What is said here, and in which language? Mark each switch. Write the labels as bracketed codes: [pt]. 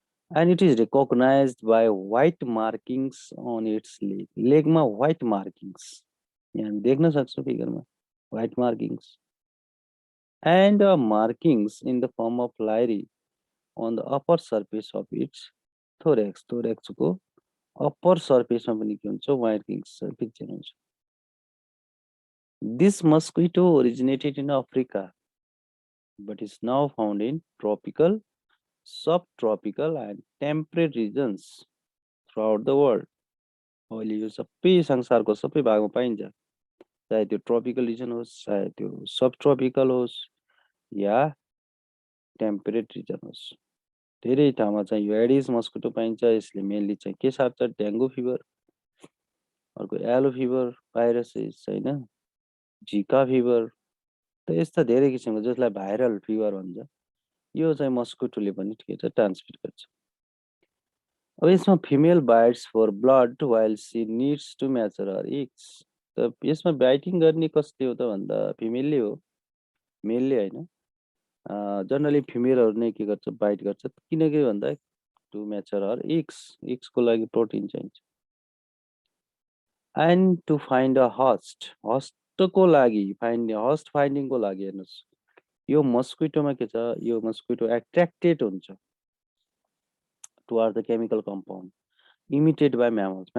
[en] And it is recognized by white markings on its leg. लेगमा white markings. [ne] यहाँ देख्न सक्छौँ फिगरमा [en] white markings. And markings in the form of lyre on the upper surface of its thorax. [ne] Thorax को upper surface मा पनि के हुन्छ markings picture हुन्छ. [en] This mosquito originated in Africa but is now found in tropical, subtropical and temperate regions throughout the world. [ne] अहिले यो सबै संसारको सबै भागमा पाइन्छ, चाहे त्यो ट्रपिकल रिजन होस्, चाहे त्यो सब ट्रपिकल होस् या टेम्परेट रिजन होस्, धेरै ठाउँमा चाहिँ यो एडिस मस्किटो पाइन्छ। यसले मेनली चाहिँ के सार्छ, डेङ्गु फिभर, अर्को येलो फिभर भाइरसेस हैन, जिका फिभर, त यस्ता धेरै किसिमको जसलाई भाइरल फिभर भन्छ, यो चाहिँ मस्किटोले पनि के छ ट्रान्समिट गर्छ। [en] अब यसमा female bites for blood while she needs to mature her eggs. [ne] त यसमा बाइटिङ गर्ने कसले हो त भन्दा फिमेलले हो, मेलले हैन। जनरली फिमेलहरू नै के गर्छ बाइट गर्छ, किनकि भन्दा [en] to mature her eggs, [ne] एग्सको लागि प्रोटिन चाहिन्छ। [en] and to find a host, [ne] हस्टको लागि हस्ट फाइन्डिङको लागि हेर्नुहोस्, यो मस्किटोमा के छ, यो मस्किटो एट्र्याक्टेड हुन्छ [en] Toward the chemical compound emitted by mammals.